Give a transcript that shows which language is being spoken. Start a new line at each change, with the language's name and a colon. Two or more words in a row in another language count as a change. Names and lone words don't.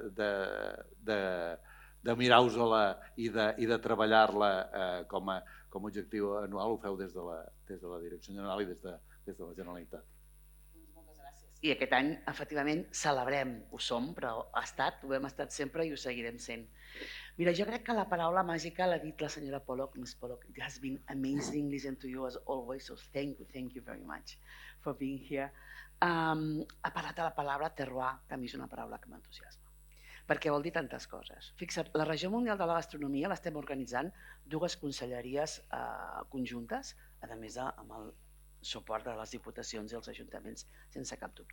Catalan: de mirar-vos-la i de treballar-la com a objectiu anual, ho feu des de la Direcció General i des de la Generalitat. Moltes gràcies. I aquest any, efectivament, celebrem, ho som, però ho hem estat sempre i ho seguirem sent. Mira, jo crec que la paraula màgica l'ha dit la senyora Pollock, Miss Pollock.
English: It has been amazing listening to you as always, so thank you very much for being here.
Catalan: Ha parlat de la paraula terroir, que a mi és una paraula que m'entusiasma, perquè vol dir tantes coses. Fixa't, la Regió Mundial de la Gastronomia l'estem organitzant dues conselleries conjuntes, a més amb el suport de les diputacions i els ajuntaments, sense cap dubte.